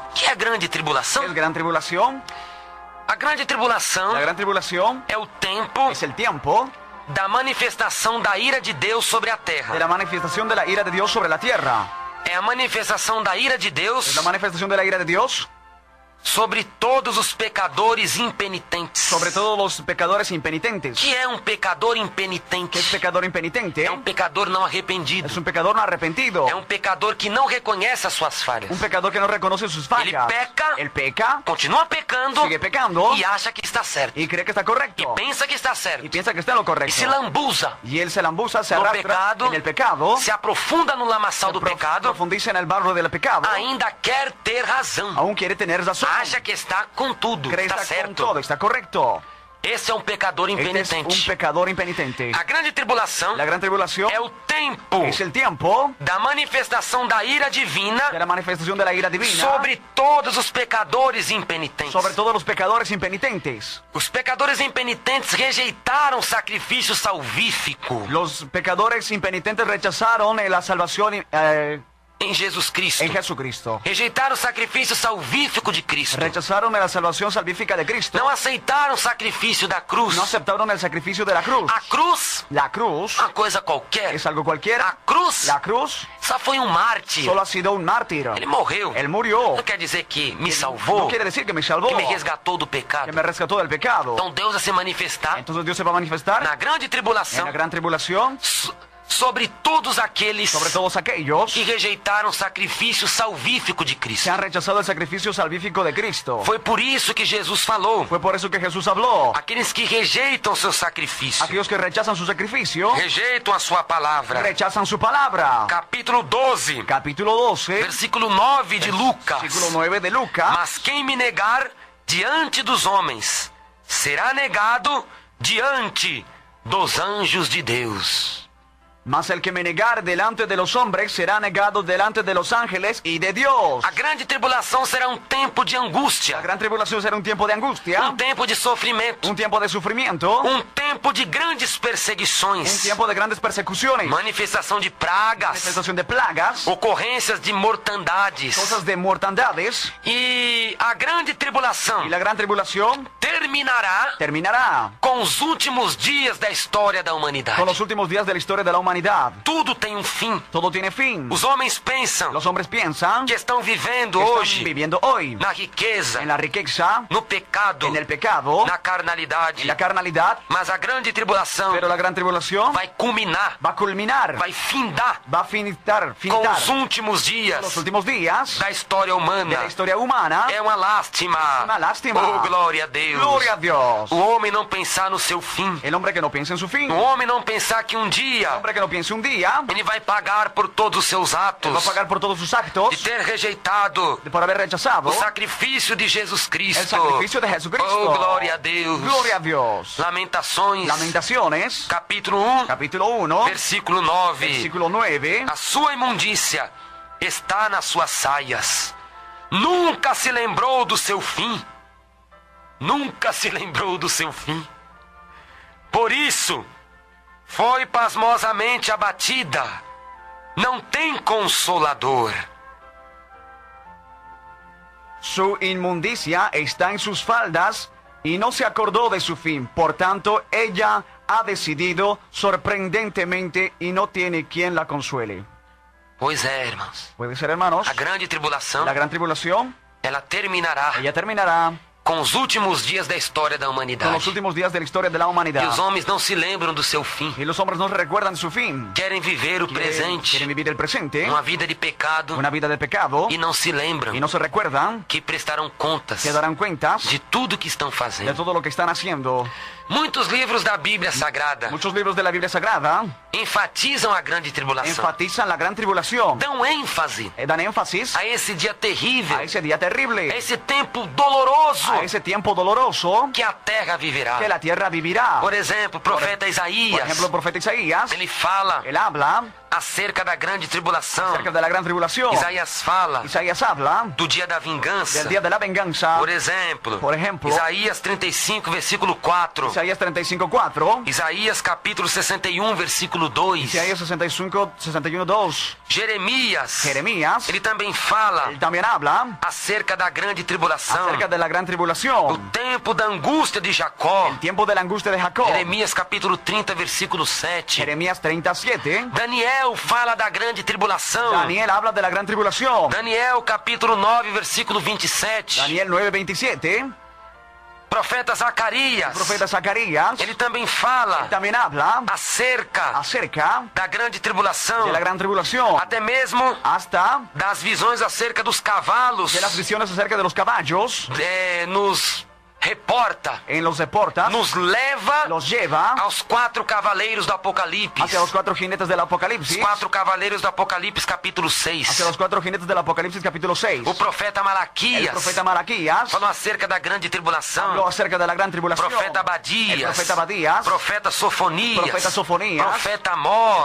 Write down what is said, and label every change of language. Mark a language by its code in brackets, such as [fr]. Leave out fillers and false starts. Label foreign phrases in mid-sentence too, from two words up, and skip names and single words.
[pt] é a grande tribulação? [es] ¿Qué es gran tribulación? [pt] A grande tribulação [es] La gran tribulación [pt] é o tempo [es] es el tiempo [pt] da manifestação da ira de Deus sobre a [es] de [pt] terra. [es] la manifestación de la ira de Dios sobre la tierra. [pt] É a manifestação da ira de [es] Es [pt] Deus [es] la manifestación de la ira de Dios [pt] sobre todos os pecadores impenitentes. [es] sobre todos los pecadores impenitentes. [pt] Que é um pecador [es] ¿Qué es [pt] impenitente? [es] pecador impenitente? [pt] É um pecador não arrependido. [es] Es un pecador no arrepentido. [pt] É um pecador que não reconhece as suas falhas. [es] Un pecador que no reconoce sus [pt] Ele [es] fallas. [pt] peca, [es] Él peca, [pt] continua pecando [es] sigue pecando [pt] e acha que está certo. [es] y cree que está correcto. [pt] Pensa que está certo. [es] Y piensa que está en lo [pt] E [es] correcto. [pt] se lambuza [es] Y él se lambuza, se [pt] no [es] arrastra [pt] pecado, [es] en el pecado, [pt] se aprofunda no lamaçal do pecado, [es] profundiza en el barro del pecado, [pt] ainda quer ter razão. [es] aún quiere tener razón. [pt] Acha que está com tudo, [es] Cree [pt] está [es] que está con [pt] certo. [es] todo, está correcto. [pt] Esse é um pecador [es] Este es [pt] impenitente. [es] un pecador impenitente. [pt] A grande tribulação [es] La gran tribulación [pt] é o tempo [es] es el tiempo [pt] da manifestação da ira divina [es] de la manifestación de la ira divina [pt] sobre todos os pecadores impenitentes. [es] sobre todos los pecadores impenitentes. [pt] Os pecadores impenitentes rejeitaram o sacrifício salvífico [es] Los pecadores impenitentes rechazaron la salvación [pt] em Jesus Cristo. [es] en Jesucristo. [pt] Rejeitaram o sacrifício salvífico de Cristo. [es] Rechazaron la salvación salvífica de Cristo. [pt] Não aceitaram o sacrifício da cruz. [es] No aceptaron el sacrificio de la cruz. [pt] A cruz, [es] La cruz [pt] uma coisa qualquer. [es] es algo cualquiera. [pt] A cruz [es] La cruz [pt] só foi um mártir. [es] solo ha sido un mártir. [pt] Ele morreu. [es] Él murió. [pt] Não quer dizer que me [es] No [pt] salvou, [es] quiere decir que me salvó, [pt] que me resgatou do [es] que [pt] pecado. [es] me rescató del pecado. [pt] Então Deus vai se manifestar [es] Entonces Dios se va a manifestar [pt] na grande [es] en [pt] tribulação [es] la gran tribulación [pt] sobre todos aqueles [es] sobre todos aquellos [pt] que rejeitaram o sacrifício salvífico de [es] que [pt] Cristo. [es] han rechazado el sacrificio salvífico de Cristo. [pt] Foi por isso que Jesus falou: [es] Fue por eso que Jesús habló. [pt] aqueles que rejeitam seu sacrifício, [es] Aquellos que rechazan su sacrificio, [pt] rejeitam a sua palavra. [es] rechazan su palabra. [pt] Capítulo 12, [es] Capítulo 12, [pt] versículo 9 de Lucas. [es] versículo 9 de Lucas. [pt] Mas quem me negar diante dos homens, será negado diante dos anjos de Deus. [es] Mas el que me negar delante de los hombres será negado delante de los ángeles y de Dios. [pt] A grande tribulação será um tempo de angústia, [es] La gran tribulación será un tiempo de angustia, [pt] um tempo de sofrimento, [es] un tiempo de sufrimiento, [pt] um tempo de grandes [es] un [pt] perseguições, [es] tiempo de grandes persecuciones, [pt] manifestação de pragas, [es] manifestación de plagas, [pt] ocorrências de mortandades. [es] cosas de mortandades. [pt] E a grande tribulação [es] Y la gran tribulación [pt] terminará [es] terminará [pt] com os últimos dias da história da humanidade. [es] con los últimos días de la historia de la humanidad. [pt] Tudo tem um fim. [es] Todo tiene fin. [pt] Os homens pensam [es] Los hombres piensan [pt] que estão vivendo [es] que están [pt] hoje [es] viviendo hoy [pt] na riqueza, [es] en la riqueza, [pt] no pecado, [es] en el pecado, [pt] na carnalidade. [es] en la carnalidad, [pt] Mas a grande tribulação [es] pero la gran tribulación [pt] vai culminar, [es] va a culminar, [pt] vai findar [es] va a finitar [pt] com os últimos dias [es] los últimos días [pt] da história [es] de [pt] humana. [es] la historia humana. [pt] É uma lástima. [es] Uma lástima. [pt] Oh, glória a Deus. [es] Gloria a Dios. [pt] O homem não pensar no seu fim. [es] El hombre que no piensa en su fin, [pt] O homem não pensar que um [es] el [pt] dia [es] hombre que no piense un día, [pt] ele vai pagar por todos os seus atos [es] va a pagar por todos sus [pt] de [es] actos, [pt] ter rejeitado [es] por haber rechazado [pt] o sacrifício de Jesus [es] el [pt] Cristo. [es] sacrificio de Jesucristo. [pt] Oh, glória a Deus. [es] Gloria a Dios. [pt] Lamentações, [es] Lamentaciones, [pt] capítulo 1, [es] capítulo 1, [pt] versículo 9. [es] versículo 9. [pt] A sua imundícia está nas suas saias. Nunca se lembrou do seu fim. Nunca se lembrou do seu fim. Por isso, foi pasmosamente abatida. Não tem consolador. [es] Su inmundicia está en sus faldas y no se acordó de su fin. Por tanto, ella ha decidido sorprendentemente y no tiene quien la consuele. [pt] Pois é, irmãos. [es] Puede ser, hermanos, [pt] A grande tribulação, [es] la gran tribulación, [pt] ela terminará [es] ella terminará [pt] com os últimos dias da história da [es] con [pt] humanidade. [es] los últimos días de la historia de la [pt] E [es] humanidad. [pt] os homens não se lembram do seu fim. [es] Y los hombres no recuerdan su fin. [pt] Querem viver o presente, [es] Quieren vivir el presente, [pt] uma vida de pecado, [es] una vida de pecado, [pt] e não se lembram [es] y no se recuerdan, [pt] que prestarão contas [es] que darán cuentas [pt] de tudo que estão [es] de [pt] fazendo. [es] todo lo que están haciendo. [pt] Muitos livros da Bíblia Sagrada [es] Muchos libros de la Biblia Sagrada [pt] enfatizam a grande tribulação, [es] enfatizan la gran tribulación, [pt] dão ênfase [es] dan énfasis [pt] a esse dia terrível, [es] a ese día [pt] a [es] terrible, [pt] esse tempo doloroso [es] a ese tiempo doloroso [pt] que a terra viverá. [es] que la tierra vivirá. [pt] Por exemplo, o profeta [es] Por [pt] Isaías, [es] ejemplo, el profeta Isaías, [pt] ele fala [es] él habla [pt] acerca da grande tribulação. [es] acerca de la gran tribulación. [pt] Isaías fala [es] Isaías habla [pt] do dia da vingança. [es] del día de la venganza. [pt] Por exemplo, Isaías 35, versículo 4. [es] Isaías 35:4. [pt] Isaías capítulo 61, versículo 2. [es] Isaías 61:2. [pt] Jeremias, ele também fala [es] Él también habla [pt] acerca da grande tribulação. [es] acerca de la gran [pt] O [es] tribulación. [pt] tempo da angústia de Jacó. [es] El tiempo de la angustia de Jacob. [pt] Jeremias capítulo 30, versículo 7. [es] Jeremías 37. [pt] Daniel fala da grande tribulação. [es] Daniel habla de la gran tribulación. [pt] Daniel capítulo 9, versículo 27. [es] Daniel 9:27. [pt] Profeta Zacarias, [es] Profeta Zacarías [pt] ele também fala [es] también habla [pt] acerca [es] acerca [pt] da grande tribulação, [es] de la gran tribulación. [pt] até mesmo [es] Hasta [pt] das visões acerca dos cavalos. [es] de las visiones acerca de los caballos. [pt] Nos reporta, [es] En los deportas. [pt] nos leva [es] Los lleva [pt] aos 4 cavaleiros do Apocalipse. [es] hacia los 4 jinetes del [pt] Os [es] Apocalipsis. [pt] 4 cavaleiros do Apocalipse, capítulo 6. [es] Hacia los 4 jinetes del Apocalipsis capítulo 6. [pt] O profeta [es] El [pt] Malaquias [es] profeta Malaquías [pt] falou acerca da grande tribulação. [es] habló acerca de la gran tribulación. [pt] Profeta [es] El [pt] Abadias, [es] profeta Abadías, [pt] profeta Sofonias, [es] Profeta Sofonías, [pt] profeta Amós,